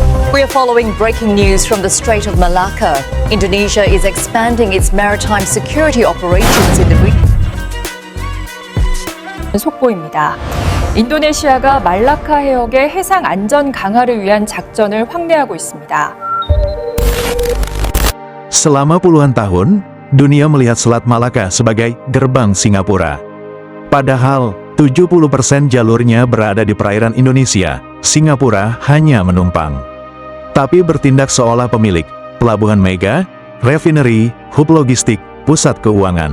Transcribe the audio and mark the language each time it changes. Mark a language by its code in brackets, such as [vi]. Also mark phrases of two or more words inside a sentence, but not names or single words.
[en] We are following breaking news from the Strait of Malacca. Indonesia is expanding its maritime security operations in the region. [ko] 속보입니다. 인도네시아가 말라카 해역의 해상 안전 강화를 위한 작전을 확대하고 있습니다. [id] Selama puluhan tahun, dunia melihat Selat Malaka sebagai gerbang Singapura. Padahal, 70% jalurnya berada di perairan Indonesia, Singapura hanya menumpang. Tapi bertindak seolah pemilik, pelabuhan mega, refinery, hub logistik, pusat keuangan.